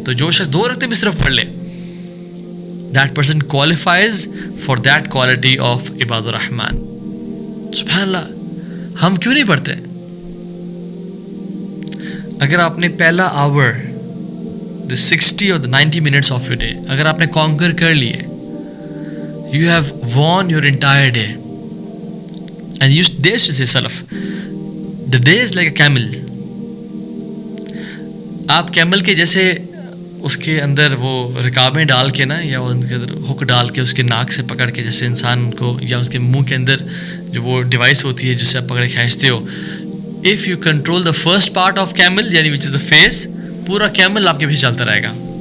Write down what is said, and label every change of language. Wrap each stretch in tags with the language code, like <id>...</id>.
<ur>تو جو شخص 2 رکعتیں بھی صرف پڑھ لے،</ur> <en>that person qualifies for that quality of</en> <ur>عباد الرحمن. سبحان اللہ. ہم کیوں نہیں پڑھتے؟ اگر آپ نے پہلا آور</ur> <en>the 60 or the 90 minutes of your day</en> <ur>اگر آپ نے conquer کر لیے،</ur> <en>you have won your entire day. And you dare to say salaf, the day is like a camel.</en> <ur>آپ کیمل کے جیسے اس کے اندر وہ رکابیں ڈال کے نا، یا ان کے اندر ہک ڈال کے اس کے ناک سے پکڑ کے، جیسے انسان کو، یا اس کے منہ کے اندر جو وہ ڈیوائس ہوتی ہے جس سے آپ پکڑے کھینچتے ہو.</ur> <en>if you control the first part of camel یعنی which is the face,</en> <ur>پورا کیمل آپ کے پیچھے چلتا رہے گا.</ur>